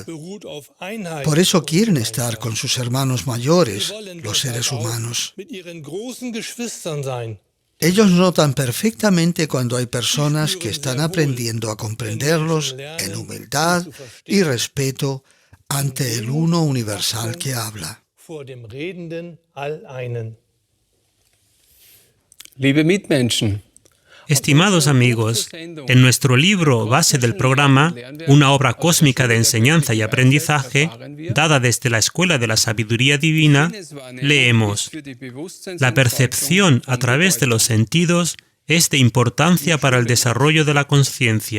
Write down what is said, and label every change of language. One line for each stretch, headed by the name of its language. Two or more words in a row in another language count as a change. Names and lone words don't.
Spanish: Por eso quieren estar con sus hermanos mayores, los seres humanos. Ellos notan perfectamente cuando hay personas que están aprendiendo a comprenderlos en humildad y respeto ante el uno universal que habla.
German: Vor dem redenden All-Einen. Liebe Mitmenschen,
Spanish: Estimados amigos, en nuestro libro base del programa, una obra cósmica de enseñanza y aprendizaje, dada desde la Escuela de la Sabiduría Divina, leemos: la percepción a través de los sentidos es de importancia para el desarrollo de la conciencia.